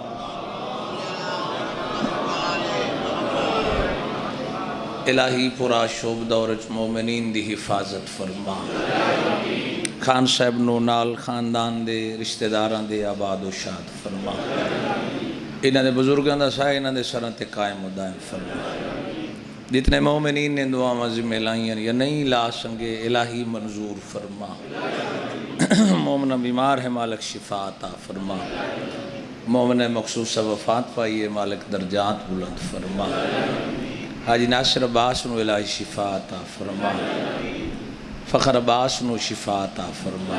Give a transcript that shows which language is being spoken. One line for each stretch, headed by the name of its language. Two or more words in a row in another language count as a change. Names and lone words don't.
Punjabi: الہی پورا شوب دورچ مومنین دی حفاظت فرما، خان صاحب نو نال خاندان دے رشتہ داران دے آباد و شاد فرما، انہاں دے بزرگاں دا سایہ انہاں دے سراں تے قائم و دائم فرما۔ جتنے مومنین نے دعا ذمہ لائیں یا نہیں لا سنگے الہی منظور فرما۔ مومنہ بیمار ہے مالک شفا عطا فرما، مومنہ مخصوص وفات پائیے مالک درجات بلند فرما۔ حاجی ناصر عباس نو الہی شفا عطا فرما، فخر عباس نو شفا عطا فرما۔